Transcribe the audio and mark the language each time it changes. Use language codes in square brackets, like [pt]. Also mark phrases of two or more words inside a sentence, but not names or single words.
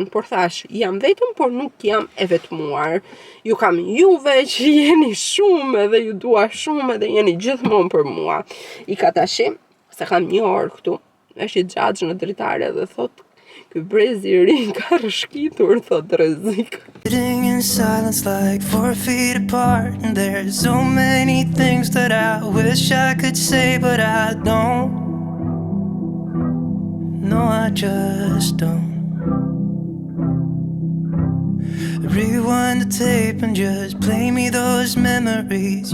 [sq] Por thash, jam vetëm, por nuk jam e vetmuar. Ju kam juve që jeni shumë edhe ju dua shumë edhe jeni gjithmonë për mua. I ka tashi, se kam një orë këtu, është i xhaxh në dritare dhe thotë, ky brezi I ri ka rëshkitur, thot Rrezik. [en] Sitting in silence like 4 feet apart, and there's so many things that I wish I could say, but I don't. No, I just don't. Rewind the tape and just play me those memories.